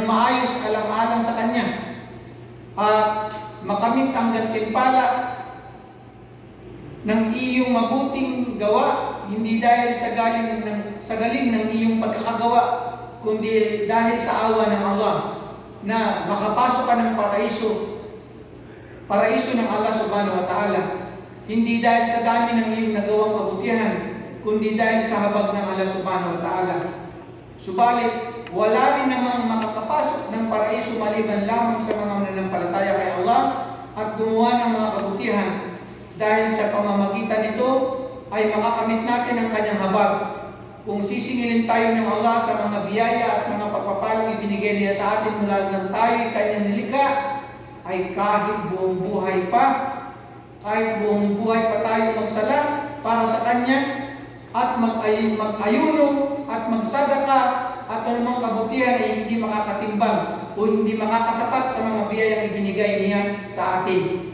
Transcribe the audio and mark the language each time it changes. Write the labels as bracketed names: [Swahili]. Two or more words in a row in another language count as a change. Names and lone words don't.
[Filipino] maayos alang-alang sa Kanya at makamit ang gantimpala ng iyong mabuting gawa, hindi dahil sa galing ng iyong pagkakagawa, kundi dahil sa awa ng Allah na makapasok ka ng paraiso ng Allah [Arabic] سبحانه وتعالى, [Filipino] hindi dahil sa dami ng iyong nagawang kabutihan, kundi dahil sa habag ng Allah [Arabic] سبحانه وتعالى. [Filipino] Subalit, wala rin namang makakapasok ng paraiso maliban lamang sa mga mananampalataya kay Allah at gumawa ng mga kabutihan, dahil sa pamamagitan nito ay makakamit natin ang Kanyang habag. Kung sisingilin tayo ng Allah sa mga biyaya at mga pagpapalang ibinigay niya sa atin mula nang tayo'y Kanyang nilikha, ay kahit buong buhay pa tayo magsala para sa Kanya at mag-ayuno at magsadaka at anumang kabutihan ay hindi makakatimbang o hindi makakasapat sa mga biyayang ibinigay niya sa atin.